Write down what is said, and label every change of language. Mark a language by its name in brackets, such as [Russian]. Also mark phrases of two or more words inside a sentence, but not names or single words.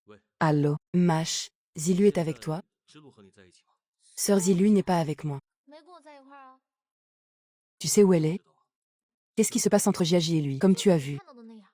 [French] 喂， Allô, Mash, Zilu est avec 现 toi? [Chinese] 在知路和你在一起吗？ [French] Sœur Zilu n'est pas avec moi. [Chinese] 没跟我在一块儿啊。 [French] Tu sais où elle 不 est? [Chinese] 知道。 [French] Qu'est-ce qui se passe entre Giagi et lui, comme tu as 你 vu? [Chinese] 看到的那样。